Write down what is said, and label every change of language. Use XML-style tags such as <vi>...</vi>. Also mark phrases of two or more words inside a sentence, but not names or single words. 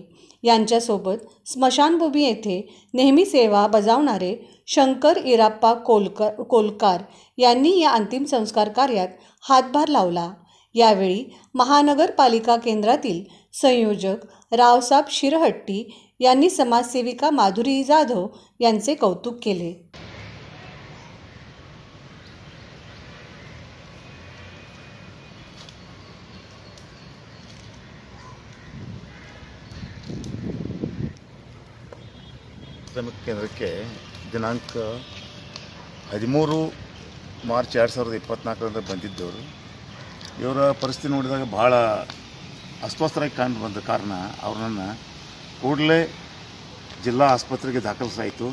<mr>यांच्यासोबत स्मशानभूमी येथे नेहमी सेवा बजावणारे शंकर इराप्पा कोलकार यांनी या अंतिम संस्कार कार्यात हातभार लावला। यावेळी महानगरपालिका केंद्रातील संयोजक रावसाहेब शिरहट्टी यांनी समाजसेविका माधुरी जाधव यांचे कौतुक केले।</mr> <kn>ಕೇಂದ್ರಕ್ಕೆ ದಿನಾಂಕ 13 ಮಾರ್ಚ್ 2024 ಬಂದಿದ್ದವರು ಇವರ ಪರಿಸ್ಥಿತಿ ನೋಡಿದಾಗ ಬಹಳ ಅಸ್ವಸ್ಥರಾಗಿ ಕಂಡು ಬಂದ ಕಾರಣ ಅವರನ್ನು ಕೂಡಲೇ ಜಿಲ್ಲಾ ಆಸ್ಪತ್ರೆಗೆ ದಾಖಲಿಸಲಾಯಿತು।</kn>